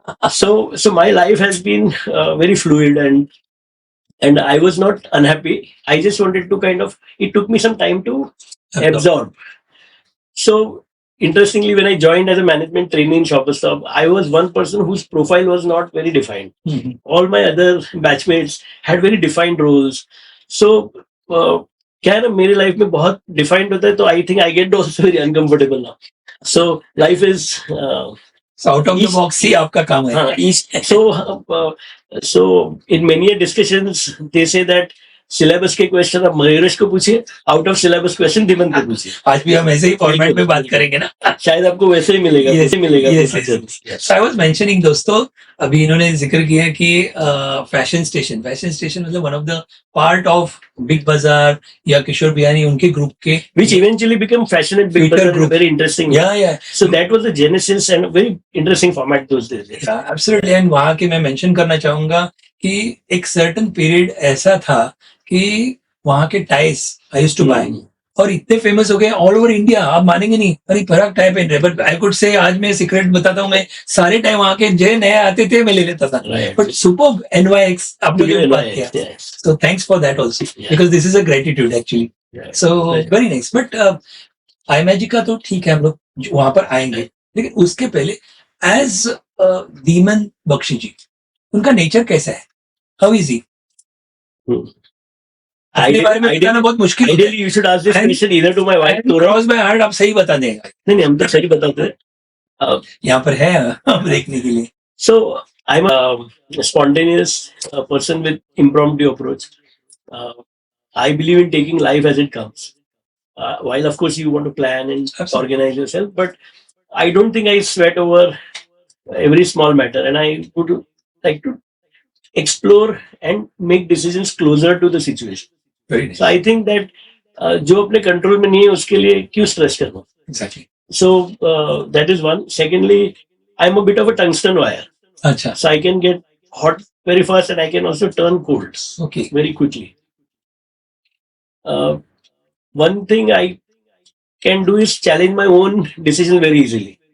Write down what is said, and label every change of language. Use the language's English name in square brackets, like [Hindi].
[English] So my life has been very fluid, and I was not unhappy. I just wanted to it took me some time to absorb. So interestingly, when I joined as a management trainee in Shoppers Stop, I was one person whose profile was not very defined. Mhm. All my other batchmates had very defined roles. [Hindi] So क्या है ना, मेरी life में बहुत defined होता है, तो [English] I think I get also very uncomfortable now. So life is [Hindi] out of the box ही आपका काम है. [English] so in many discussions they say that [Hindi] syllabus के क्वेश्चन आप मयूरेश को पूछिए, आउट ऑफ सिलेबस क्वेश्चन दिमन को पूछिए. आज भी हम ऐसे ही फॉर्मेट में बात करेंगे ना, शायद आपको वैसे ही मिलेगा. [English] Yes, [Hindi] मिलेगा. [English] yes. So I was mentioning, [Hindi] दोस्तों, अभी इन्होंने जिक्र किया कि फैशन स्टेशन मतलब [English] one of the part of [Hindi] big बाजार या किशोर बियानी उनके ग्रुप के, [English] which eventually became Fashion at Big Bazaar, and very interesting. Yeah. So that was the genesis and a very interesting format those days. Yeah, absolutely. [Hindi] And वहाँ के मैं mention करना चाहूंगा कि एक सर्टेन पीरियड ऐसा था कि वहाँ के टाइस [English] I used to buy, [Hindi] और इतने फेमस हो गए ऑल ओवर इंडिया, आप मानेंगे नहीं, अरे पराग टाइप पहन रहे, [English] but I could say [Hindi] आज मैं सीक्रेट बताता हूँ, मैं सारे टाइम वहां के जो नए आते थे मैं ले लेता था, बट सुपर NYX आपने जो बात किया, [English] so thanks for that also, because this is a gratitude actually, so very nice. [Hindi] But iMagic का तो ठीक है, हम लोग वहां पर आएंगे, लेकिन उसके पहले एज दीमन बख्शी जी, उनका नेचर कैसा है, [English] How is he? [Hindi] अपने बारे में बताना बहुत मुश्किल है। [English] Ideally, you should ask this question either to my wife. [Hindi] Cross by heart आप सही बता देंगे। नहीं, हम तो सही बताते हैं। यहाँ पर है हम देखने के लिए। [English] So I'm a spontaneous person with impromptu approach. I believe in taking life as it comes. While of course you want to plan and organize yourself, but I don't think I sweat over every small matter, and I would like to explore and make decisions closer to the situation. Very nice. So I think that [Hindi] जो अपने control में नहीं है उसके लिए क्यों stress करना? [English] Exactly. So that is one. Secondly, I'm a bit of a tungsten wire. [Hindi] अच्छा. [English] So I can get hot very fast and I can also turn cold Okay. very quickly. One thing I can do is challenge my own decision very easily.